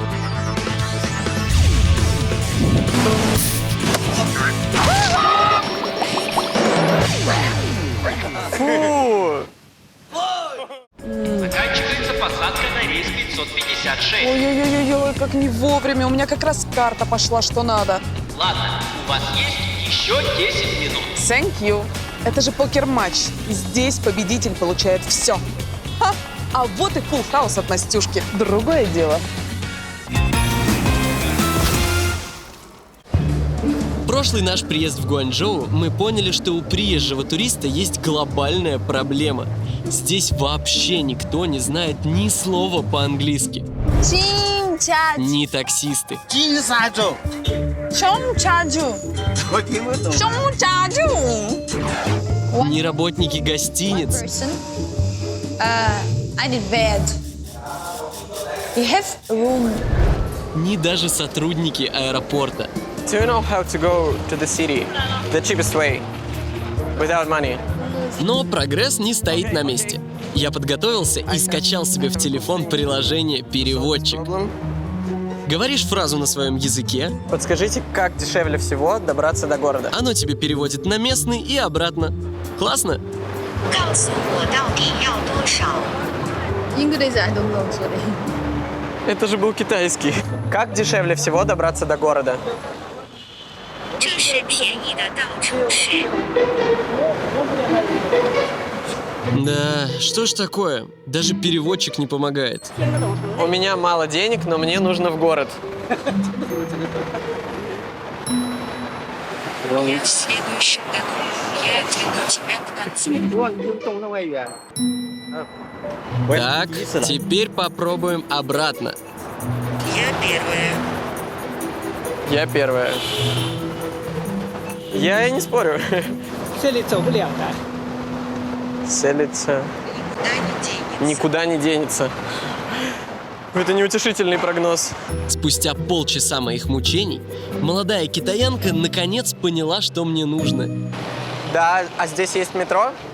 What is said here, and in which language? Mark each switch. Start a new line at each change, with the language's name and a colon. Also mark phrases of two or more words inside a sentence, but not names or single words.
Russian: Фу! Заканчивается посадка на рейс 556. Ой-ой-ой, как не вовремя, у меня как раз карта пошла, что надо. Ладно, у вас есть еще 10 минут.
English: Thank you.
Russian: Это же покер-матч. И здесь победитель получает все. А вот и фулл хаус от Настюшки. Другое дело. Прошлый наш приезд в Гуанчжоу мы поняли, что у приезжего туриста есть глобальная проблема. Здесь вообще никто не знает ни слова по-английски. Ни таксисты. Ни работники гостиниц.
English: I need bed. You have room.
Russian: Ни даже сотрудники аэропорта.
English: Do you know how to go to the city the cheapest way without money?
Russian: Но прогресс не стоит на месте. Я подготовился и скачал себе в телефон приложение «Переводчик». Говоришь фразу на своем языке, Подскажите, как дешевле всего добраться до города? оно тебе переводит на местный и обратно. Классно?
Chinese: 告诉我到底要多少？
English: English I don't know, sorry.
Russian: Это же был китайский. Как дешевле всего добраться до города?
Chinese: 这是便宜的到处是。
Russian: Да, что ж такое? Даже переводчик не помогает. У меня мало денег, но мне нужно в город. Я следующий дорогу, я отведу тебя к концу. Так, теперь попробуем обратно. Я первая. Я первая. Я и не спорю.
Chinese: 这里走不了的。
Russian: Селится. Никуда не денется. Никуда не денется. Это неутешительный прогноз. Спустя полчаса моих мучений молодая китаянка наконец поняла, что мне нужно. Да, а здесь есть метро?